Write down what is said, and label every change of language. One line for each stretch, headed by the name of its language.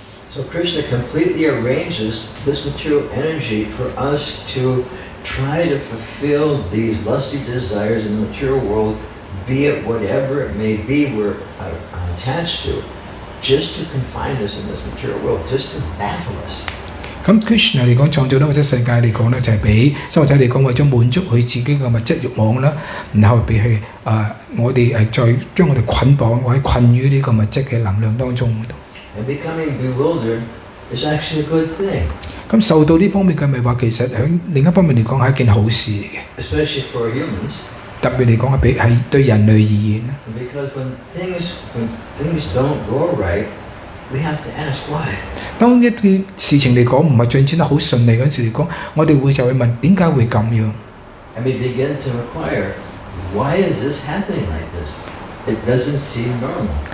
English: So Krishna completely arranges this material energy for us to try to fulfill these lusty desires in the material world, be it whatever it may be we're attached to, just to confine us in this material world, just to baffle us.
Cantonese: 咁 Krishna 嚟講創造咗物質世界嚟講咧，就係俾生物體嚟講為咗滿足佢自己嘅物質慾望啦，然後俾佢我哋再將我哋捆綁或者困於呢個物質嘅能量當中嗰度。
English: And becoming bewildered is actually a good thing.
Cantonese: 咁受到呢方面嘅迷惑，其實喺另一方面嚟講係一件好事嚟嘅。
English: Especially for humans.
Cantonese: 特別嚟講係對人類而言啦。
English: Because when things don't go right, we have to ask why.
Cantonese: 當一啲事情嚟講唔係進展得好順利嗰陣時嚟講，我哋就會問點解會咁樣？
English: And we begin to inquire, why is this happening like this? It doesn't seem normal.